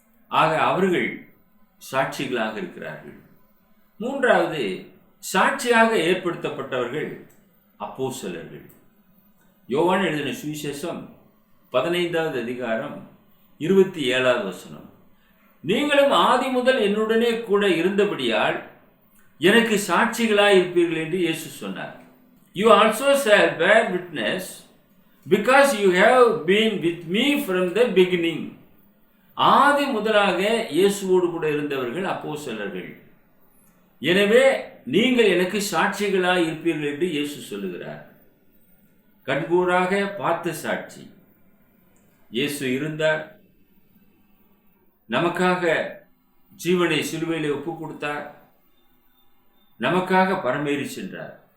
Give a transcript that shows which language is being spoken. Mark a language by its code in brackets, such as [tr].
[ta] ஆக அவர்கள் சாட்சிகளாக இருக்கிறார்கள். மூன்றாவது, சாட்சியாக ஏற்படுத்தப்பட்டவர்கள் அப்போஸ்தலர்கள். யோவான் எழுதின சுவிசேஷம் 15வது அதிகாரம் 27வது வசனம். நீங்களும் ஆதி முதல் என்னுடனே கூட இருந்தபடியால் எனக்கு சாட்சிகளாய் இருப்பீர்கள் என்று இயேசு சொன்னார். [en] You also shall bear witness because you have been with me from the beginning. [ta] ஆதி முதலாக இயேசுவோடு கூட இருந்தவர்கள் அப்போஸ்தலர்கள். எனவே நீங்கள் எனக்கு சாட்சிகளாய் இருப்பீர்கள் என்று இயேசு சொல்லுகிறார். கண்கூடாக பார்த்த சாட்சி. இயேசு இருந்தார், நமக்காக ஜீவனை சிலுவையிலே ஒப்புக் கொடுத்தார், நமக்காக பரமேறி சென்றார்.